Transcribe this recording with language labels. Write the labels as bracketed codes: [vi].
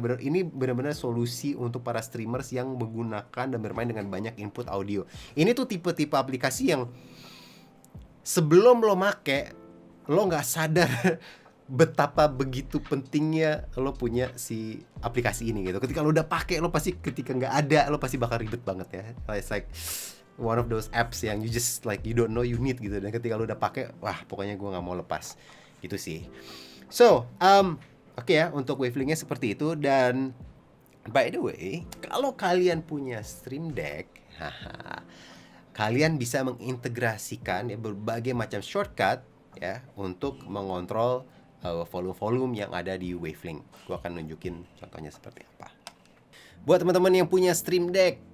[id] Ini benar-benar solusi untuk para streamers yang menggunakan dan bermain dengan banyak input audio. Ini tuh tipe-tipe aplikasi yang sebelum lo make, lo nggak sadar betapa begitu pentingnya lo punya si aplikasi ini gitu. Ketika lo udah pakai, lo pasti ketika nggak ada, lo pasti bakal ribet banget ya. [en] It's like one of those apps yang you just like you don't know you need gitu. [id] Dan ketika lo udah pakai, wah pokoknya gue nggak mau lepas gitu sih. So, oke ya, untuk Wavelink-nya seperti itu. Dan by the way, kalau kalian punya Stream Deck, kalian bisa mengintegrasikan ya berbagai macam shortcut ya untuk mengontrol volume-volume yang ada di Wavelink. Gue akan nunjukin contohnya seperti apa. Buat teman-teman yang punya Stream Deck,